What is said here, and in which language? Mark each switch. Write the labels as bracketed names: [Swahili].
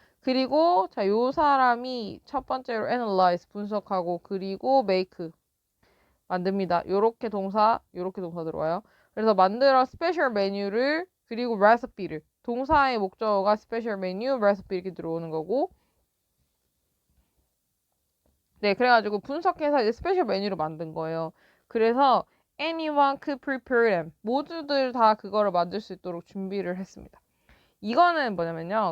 [Korean] 그리고 자, 요 사람이 첫 번째로 analyze 분석하고 그리고 make 만듭니다. 요렇게 동사 들어와요. 그래서 만들어 스페셜 메뉴를 그리고 레시피를 동사의 목적어가 스페셜 메뉴, 레시피 이렇게 들어오는 거고 네, 그래가지고 분석해서 이제 스페셜 메뉴를 만든 거예요. [English] 그래서 anyone could prepare them. [Korean] 모두들 다 그거를 만들 수 있도록 준비를 했습니다. 이거는 뭐냐면요.